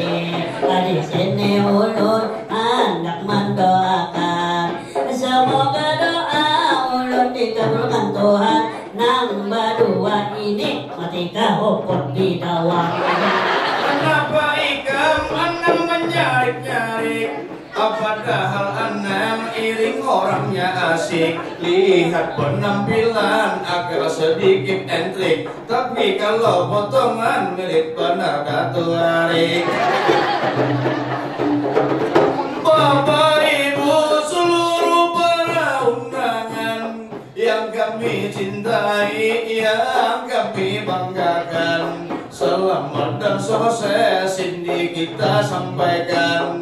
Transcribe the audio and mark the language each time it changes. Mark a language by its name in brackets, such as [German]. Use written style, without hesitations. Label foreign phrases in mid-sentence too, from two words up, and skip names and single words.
[Banjar] Di sini ulun hendak mendoakan, semoga doa ulun dikabulkan Tuhan. Nang berdua ini mati kahuput di dawang. Kenapa ikam Anang menyarik-nyarik? Padahal Anang iring orangnya asik. [Indonesian] Lihat penampilan agak sedikit entrik, tapi kalau potongan mirip benar Datuk Arik. Bapak Ibu seluruh para undangan yang kami cintai, yang kami banggakan, selamat dan sukses ini kita sampaikan.